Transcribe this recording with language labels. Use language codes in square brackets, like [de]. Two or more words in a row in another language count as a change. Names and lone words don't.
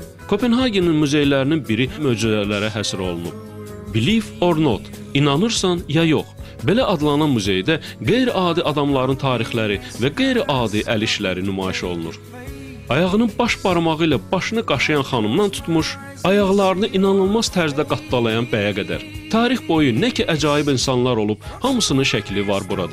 [az] Kopenhagenin muzeylərinin biri möcüzələrə həsr olunub. [en] Believe or not, [az] inanırsan ya yox. Belə adlanan muzeydə qeyri-adi adamların tarixləri və qeyri-adi əl işləri nümayiş olunur. Ayağının baş barmağı ilə başını qaşıyan xanımdan tutmuş, ayaqlarını inanılmaz tərzdə qattalayan bəyə qədər. Tarix boyu nə ki əcaib insanlar olub, hamısının şəkli var burada.